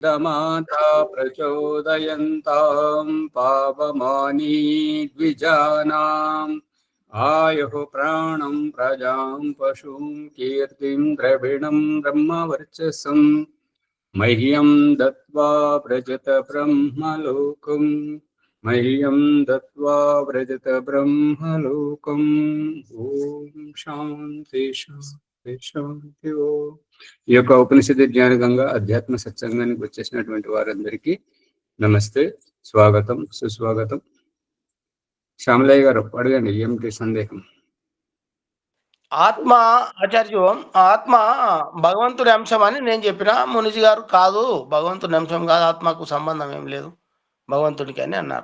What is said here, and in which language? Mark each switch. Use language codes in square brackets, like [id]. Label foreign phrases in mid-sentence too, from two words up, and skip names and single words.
[sa] माता प्रचोदयन्तां पावमानी द्विजानाम् आयुः प्राणं प्रजां पशुं कीर्तिं द्रविणं ब्रह्मवर्चसं मह्यं दत्त्वा व्रजत ब्रह्मलोकम् मह्यं दत्त्वा व्रजत ब्रह्मलोकम् ॐ शान्ति शान्ति शान्ति ओम्। [te] ఈ యొక్క ఉపనిషత్తు జ్ఞాన గంగా అధ్యాత్మ సత్సంగానికి వచ్చేసినటువంటి వారందరికీ నమస్తే, స్వాగతం, సుస్వాగతం. శ్యామలయ్య గారు అడగండి, ఏమిటి సందేహం? ఆత్మ ఆచార్య, ఆత్మ భగవంతుడి అంశం అని నేను చెప్పిన, మునిజీ గారు కాదు భగవంతుడి అంశం కాదు, ఆత్మకు సంబంధం ఏం లేదు భగవంతుడికి అని అన్నారు.